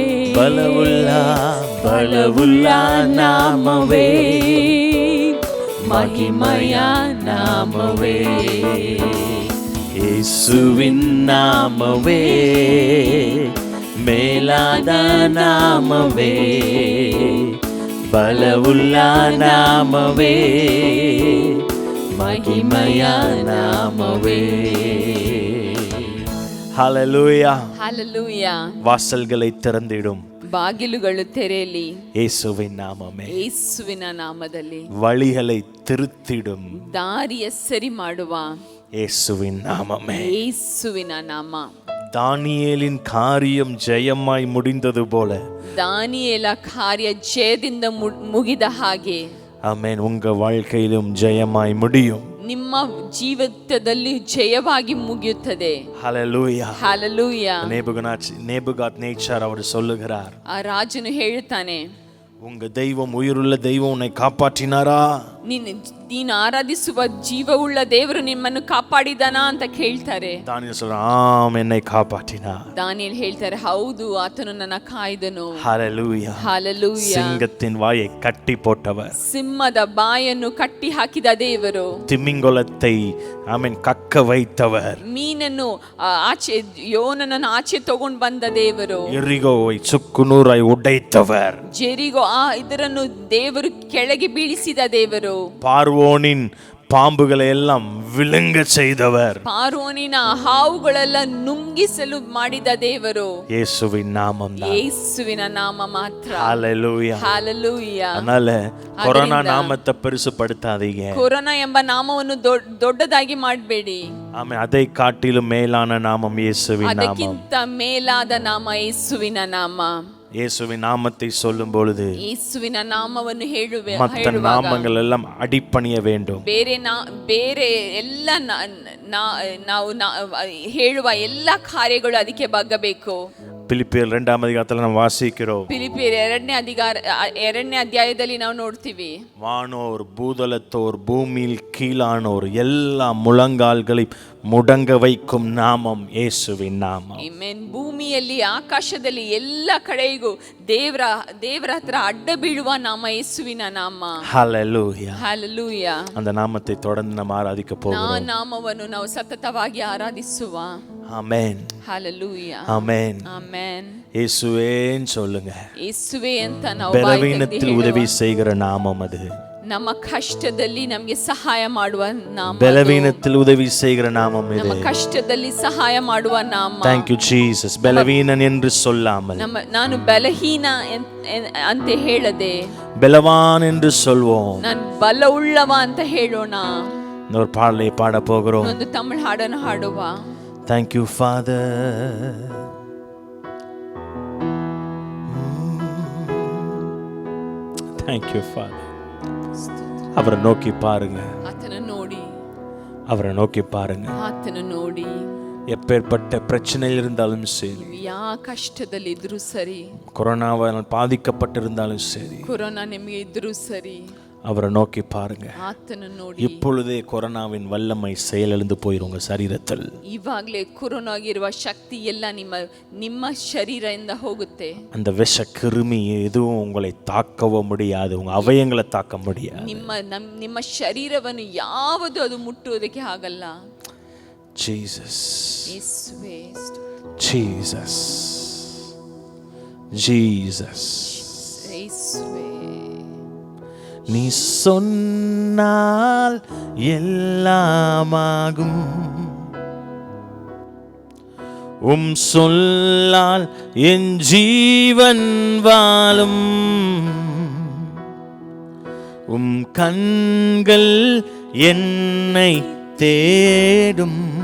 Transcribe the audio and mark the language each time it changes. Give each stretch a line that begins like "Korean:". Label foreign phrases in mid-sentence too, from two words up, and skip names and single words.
Kannada: ಬಲವುಳ್ಳ ನಾಮವೇ, ಮಹಿಮಯ ನಾಮವೇ, ಯೇಸುವಿನ ನಾಮವೇ ಮೇಲಾದ ನಾಮವೇ, ಬಲವುಳ್ಳ ನಾಮವೇ, ಮಹಿಮಯ ನಾಮವೇ.
Tamil: ஹalleluya. ஹalleluya. வாசல்களை திறந்திடும்
Kannada: ಬಾಗಿಲುಗಳು ತೆರೆಯಲಿ ಯೇಸುವಿನ ನಾಮமே, ಯೇಸುವಿನ ನಾಮದಲ್ಲಿ.
Tamil: வழிகளை திருத்திடும்
Kannada: ದಾರಿಯ ಸರಿ ಮಾಡುವ
Tamil: ಯೇಸುவின் நாமமே.
Kannada: ಯೇಸುವಿನ ನಾಮ.
Tamil: தானியேலின் காரியம் ஜெயமாய் முடிந்தது போல,
Kannada: ದಾನಿಯೇಲ ಕಾರ್ಯ ಜಯದಿಂದ ಮುಗಿದ ಹಾಗೆ,
Tamil: ஆமென், உங்க வாழ்க்கையிலும் ஜெயமாய் முடியும்.
Kannada: ನಿಮ್ಮ ಜೀವಿತದಲ್ಲಿ ಜಯವಾಗಿ ಮುಗಿಯುತ್ತದೆ.
Tamil: ஹalleluya.
Kannada: ಹalleluya.
Tamil: நேபுகாத்நேச்சார் அவர் சொல்லுகிறார்,
Kannada: ಆ ರಾಜನು ಹೇಳುತ್ತಾನೆ,
Tamil: உங்க தெய்வம் உயிருள்ள தெய்வம் உன்னை காப்பாற்றினாரா?
Kannada: ನೀನು ಆರಾಧಿಸುವ ಜೀವವುಳ್ಳ ದೇವರು ನಿಮ್ಮನ್ನು ಕಾಪಾಡಿದಾನಾ ಅಂತ ಕೇಳ್ತಾರೆ.
Tamil: தானியேல் சொல்றான், ஆம், என்னை காப்பாற்றினார்.
Kannada: ದಾನಿಯೇಲ್ ಹೇಳ್ತಾರೆ, ಹೌದು, ಆತನು ನನ್ನ ಕಾಯ್ದನು.
Tamil: ஹalleluya.
Kannada: ಹalleluya.
Tamil: சிங்கத்தின் வாயை கட்டி போட்டவர்,
Kannada: ಸಿಂಹದ ಬಾಯನ್ನು ಕಟ್ಟಿ ಹಾಕಿದ ದೇವರು,
Tamil: திமிங்கலத்தை ஆமென் கக்க வைத்தவர்,
Kannada: ಮೀನನ್ನು ಆಚೆ ಯೋನನನ್ನು ಆಚೆ ತಗೊಂಡು ಬಂದ ದೇವರು,
Tamil: எரிகோவை சுக்குநூறாய் உடைத்தவர்,
Kannada: ಜೆರಿಗೋ ಇದರನ್ನು ದೇವರು ಕೆಳಗೆ ಬೀಳಿಸಿದ ದೇವರು,
Tamil: பார்வோனின் பாம்புகளை எல்லாம் விழுங்க செய்தவர்,
Kannada: ಪಾರೋನಿನ ಹಾವುಗಳೆಲ್ಲ ನುಂಗಿಸಲು ಮಾಡಿದ ದೇವರು
Tamil: இயேசுவின் நாமம் தான்.
Kannada: ಯೇಸುವಿನ ನಾಮ ಮಾತ್ರ.
Tamil: ஹalleluya.
Kannada: ಹalleluya.
Tamil: அதனால கொரோனா நாமத்தை பெருசுபடுத்தாதீங்க.
Kannada: ಕೊರೋನಾ ಎಂಬ ನಾಮವನ್ನು ದೊಡ್ಡದಾಗಿ ಮಾಡಬೇಡಿ.
Tamil: ஆமென், அதை காட்டிலும் மேலான நாமம் இயேசுவின் நாமம்.
Kannada: ಅದಕ್ಕಿಂತ ಮೇಲಾದ ನಾಮ ಯೇಸುವಿನ ನಾಮ.
Tamil: இயேசுவின் நாமத்தை சொல்லும் பொழுது
Kannada: ಯೇಸುವಿನ ನಾಮವನ್ನು
Tamil: மற்ற நாமங்கள் எல்லாம் அடிபணிய வேண்டும்.
Kannada: ಬೇರೆ ಎಲ್ಲ ನಾವು ಹೇಳುವ ಎಲ್ಲ ಕಾರ್ಯಗಳು ಅದಕ್ಕೆ ಬಗ್ಗಬೇಕು.
Tamil: பிலிப்பியர் 2ஆம் அதிகாரத்தில் நாம் வாசிக்கிறோம்.
Kannada: பிலிப்பியர் 2ನೇ ಅಧ್ಯಾಯದಲ್ಲಿ ನಾವು ನೋಡ್ತೀವಿ,
Tamil: வானோர் பூதலத்தோர் பூமியில் கீழானோர் எல்லா முழங்கால்களை முடங்க வைக்கும் நாமம் இயேசுவின் நாமம்.
Kannada: ಆಮೆನ್. ಭೂಮಿಯಲ್ಲಿ ಆಕಾಶದಲ್ಲಿ ಎಲ್ಲ ಕಡೆಗೂ ದೇವರ ಹತ್ರ ಅಡ್ಡ ಬೀಳುವ ನಾಮ ಯೇಸುವಿನ ನಾಮ.
Tamil: ஹalleluya.
Kannada: ಹalleluya.
Tamil: அந்த நாமத்தை தொடர்ந்து நாம் ஆராதிக்க
Kannada: ಆ
Tamil: போகிறோம்.
Kannada: ನಾಮವನ್ನು ನಾವು ಸತತವಾಗಿ ಆರಾಧಿಸುವ.
Tamil: ஆமென்.
Kannada: ಹalleluya.
Tamil: ஆமென்.
Kannada: ಆಮೆನ್.
Tamil: இயேசுவேன்னு சொல்லுங்க.
Kannada: ಯೇಸುವೆ ಅಂತ ನಾವು
Tamil: பலவீனத்தில் உதவி செய்கிற நாமம் அது.
Kannada: ನಮ್ಮ ಕಷ್ಟದಲ್ಲಿ ನಮಗೆ ಸಹಾಯ ಮಾಡುವ ನಾಮ.
Tamil: பலவீனத்தில் உதவி செய்கிற நாமம் இது.
Kannada: ನಮ್ಮ ಕಷ್ಟದಲ್ಲಿ ಸಹಾಯ ಮಾಡುವ ನಾಮ.
English: Thank you Jesus.
Tamil: பலவீனன் என்று சொல்லாமல்
Kannada: ನಾನು ಬಲಹೀನ ಅಂತ ಹೇಳದೆ
Tamil: பலவான் என்று சொல்வோம்.
Kannada: ನಾನು ಬಲವುಳ್ಳವ ಅಂತ ಹೇಳೋಣ.
Tamil: ஒரு பாடலை பாட போகிறோம்.
Kannada: ಒಂದು ತಮಿಳು ಹಾಡನ್ನು ಹಾಡುವ.
English: Thank you Father. Thank you, Father.
Tamil: அவரை நோக்கி பாருங்க,
Kannada: ಆತನ ನೋಡಿ,
Tamil: அவரை நோக்கி பாருங்க.
Kannada: ಆತನ ನೋಡಿ.
Tamil: எப்பேற்பட்ட பிரச்சனையில் இருந்தாலும் சரி,
Kannada: ನೀವು ಯಾವ ಕಷ್ಟದಲ್ಲಿ ಇದ್ರೂ ಸರಿ,
Tamil: கொரோனாவால் பாதிக்கப்பட்டிருந்தாலும் சரி,
Kannada: ಕೊರೋನಾ ನಿಮಗೆ ಇದ್ರೂ ಸರಿ,
Tamil: அவரை நோக்கி பாருங்க.
Kannada: ಆತನ ನೋಡಿ.
Tamil: இப்பொழுதே கொரோனாவின் வல்லமை செயலிழந்து போயிரும் உங்க சரீரத்தில்.
Kannada: ಇವಾಗಲೇ ಕೊರೋನಾಗಿರುವ ಶಕ್ತಿ ಎಲ್ಲ ನಿಮ್ಮ ಶರೀರದಿಂದ ಹೋಗುತ್ತೆ.
Tamil: அந்த விஷ கிருமி எதுவும் உங்களை தாக்கவோ முடியாது, உங்க அவயங்களை தாக்க முடியாது.
Kannada: ನಿಮ್ಮ ಶರೀರವನ್ನು ಯಾವುದು ಅದು ಮುಟ್ಟುವುದಕ್ಕೆ ಆಗಲ್ಲ.
Tamil: ஜீசஸ்,
Kannada: ಯೇಸುವೇ,
Tamil: ஜீசஸ், ஜீசஸ்.
Kannada: ಯೇಸುವೇ.
Tamil: நீ சொன்னால் எல்லாமாகும், உம் சொல்லால் என் ஜீவன் வாழும், உம் கண்கள் என்னை தேடும்,